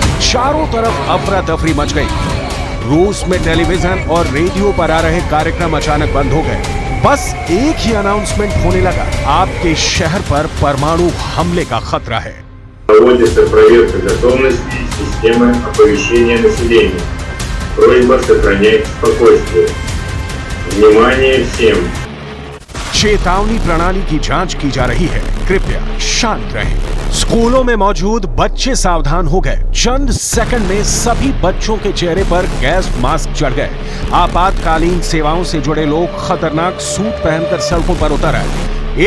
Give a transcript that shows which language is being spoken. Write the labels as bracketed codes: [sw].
[hi] चारों तरफ अफरा तफरी मच गई। रूस में टेलीविजन और रेडियो पर आ रहे कार्यक्रम अचानक बंद हो गए। बस एक ही अनाउंसमेंट होने लगा, आपके शहर पर परमाणु हमले का खतरा है। [ru] Проводится проверка готовности системы оповещения населения. Просьба сохранять спокойствие. Внимание всем. [hi] चेतावनी प्रणाली की जांच की जा रही है, कृपया शांत रहें। स्कूलों में मौजूद बच्चे सावधान हो गए। चंद सेकंड में सभी बच्चों के चेहरे पर गैस मास्क चढ़ गए। आपातकालीन सेवाओं से जुड़े लोग खतरनाक सूट पहनकर सड़कों पर उतर आए।